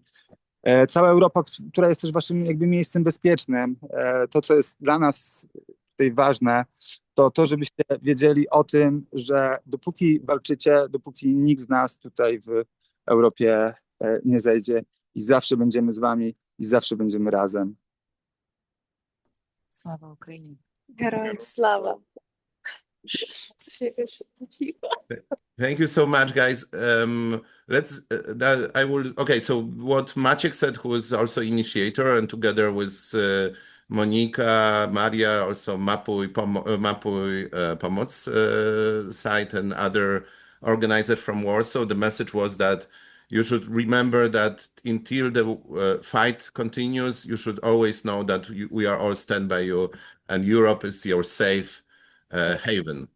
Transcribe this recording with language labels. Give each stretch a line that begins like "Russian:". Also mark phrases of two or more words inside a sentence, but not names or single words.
Polish: Cała Europa, która jest też waszym jakby miejscem bezpiecznym. To, co jest dla nas tutaj ważne, to żebyście wiedzieli o tym, że dopóki walczycie, dopóki nikt z nas tutaj w Europie nie zejdzie, i zawsze będziemy z wami, i zawsze będziemy razem.
Ukrainian: Слава Україні! Героям слава!
English: Thank you so much, guys. Okay, so what Maciek said, who is also initiator, and together with Monika, Maria, also Mapuj Pomoc site and other organizers from Warsaw, the message was that you should remember that until the fight continues, you should always know that we are all stand by you, and Europe is your safe haven.